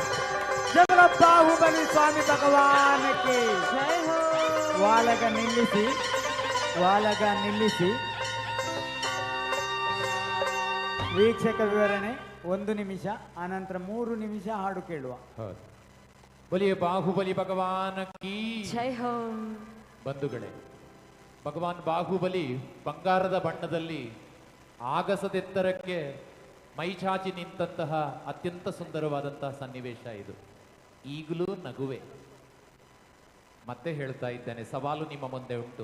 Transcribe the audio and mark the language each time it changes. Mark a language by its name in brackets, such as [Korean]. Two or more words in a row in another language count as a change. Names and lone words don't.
[Hindi] जय बोलो [Kannada] ಬಾಹುಬಲಿ ಸ್ವಾಮಿ ಭಗವಾನಕ್ಕೆ [Hindi] जय हो. [Kannada] ವಾಲಗ ನಿಲ್ಲಿಸಿ ವೀಕ್ಷಕ ವಿವರಣೆ 1 ನಿಮಿಷ, ಆನಂತರ 3 ನಿಮಿಷ ಹಾಡು ಕೇಳುವ. [Hindi] बोलिए बाहुबली भगवान की जय हो. [Kannada] ಬಂಧುಗಳೇ, ಭಗವಾನ್ ಬಾಹುಬಲಿ ಬಂಗಾರದ ಬಣ್ಣದಲ್ಲಿ ಆಗಸದೆತ್ತರಕ್ಕೆ ಮೈಚಾಚಿ ನಿಂತಹ ಅತ್ಯಂತ ಸುಂದರವಾದಂತಹ ಸನ್ನಿವೇಶ ಇದು. ಈಗಲೂ ನಗುವೆ. ಮತ್ತೆ ಹೇಳ್ತಾ ಇದ್ದೇನೆ, ಸವಾಲು ನಿಮ್ಮ ಮುಂದೆ ಉಂಟು.